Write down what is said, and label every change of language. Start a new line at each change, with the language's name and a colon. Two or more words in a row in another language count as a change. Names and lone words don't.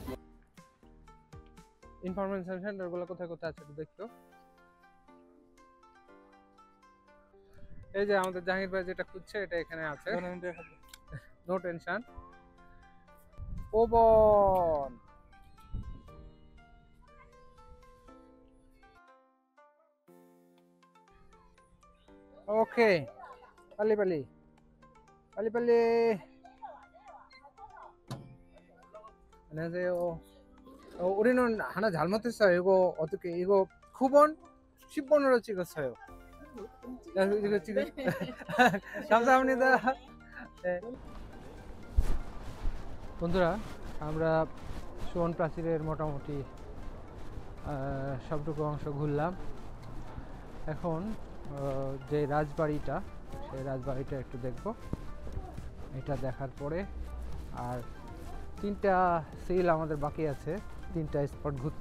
Bangla: ইনফরমেশন সেন্টারগুলো কোথায় কোথায় আছে একটু দেখতো। এই যে আমাদের জাহাঙ্গীর ভাই যেটা খুঁজছে এটা এখানে আছে,
English: no tension.
Korean: ওবন 오케이. 빨리빨리. 빨리빨리. 안녕하세요. 우리는 하나 잘못했어요. 이거 어떻게 이거 9번 10번으로 찍었어요. 야, 이거 지금 감사합니다. 네.
Bangla: বন্ধুরা আমরা সুবন প্রাচীরের মোটামুটি সবটুকু অংশ ঘুরলাম। এখন যে রাজবাড়িটা সেই রাজবাড়িটা একটু দেখব। এটা দেখার পরে আর 3টা সিল আমাদের বাকি আছে, 3টা স্পট ঘুরতে।